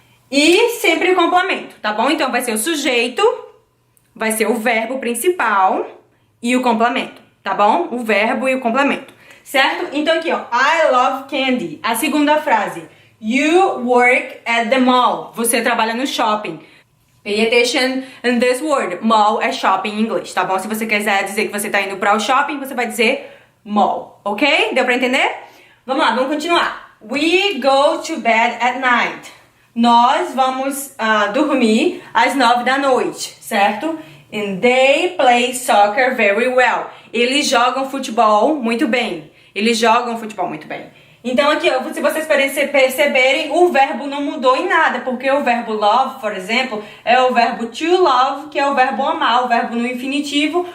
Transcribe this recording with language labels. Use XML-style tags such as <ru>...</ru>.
<pt>E sempre o complemento, tá bom? Então vai ser o sujeito, vai ser o verbo principal e o complemento, tá bom? O verbo e o complemento, certo? Então aqui, ó,</pt> <en>I love candy.</en> <pt>A segunda frase,</pt> <en>you work at the mall.</en> <pt>Você trabalha no shopping.</pt> <en>Pay attention in this word.</en> <pt>Mall é shopping em inglês, tá bom? Se você quiser dizer que você tá indo para o shopping, você vai dizer mall, ok? Deu pra entender? Vamos lá, vamos continuar.</pt> <en>We go to bed at night.</en> <pt>Nós vamos dormir às 9 da noite, certo?</pt> <en>And they play soccer very well.</en> <pt>Eles jogam futebol muito bem. Eles jogam futebol muito bem. Então aqui, ó, se vocês perceberem, o verbo não mudou em nada, porque o verbo love, por exemplo, é o verbo to love, que é o verbo amar, o verbo no infinitivo.</pt>